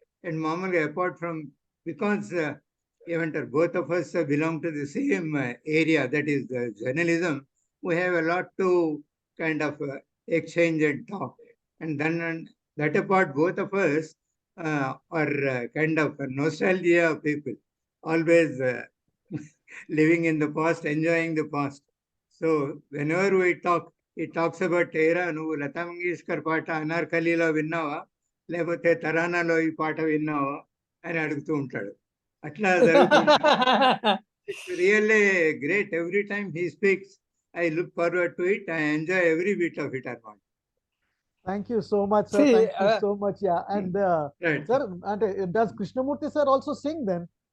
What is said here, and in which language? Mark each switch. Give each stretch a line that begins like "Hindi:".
English: And మామూలుగా apart from, because ఏమంటారు, both of us belong to the same area, that is journalism, we have a lot to kind of exchange and talk. And then that apart, both of us are kind of nostalgia people, always living in the past, enjoying the past. So whenever we talk, he talks about era,
Telugu: నువ్వు లతా మంగేష్కర్ పాట అనార్కలిలో విన్నావా, లేకపోతే తరానాలో ఈ పాట విన్నావా అని అడుగుతూ ఉంటాడు. అట్లా జరుగుతుంది.
English: It's really great. Every time he speaks, I look forward to it. I enjoy every bit of it, Armand. Thank you so much, sir. See, Thank you so much. Yeah. And Right. sir, does Krishnamurti sir also sing then?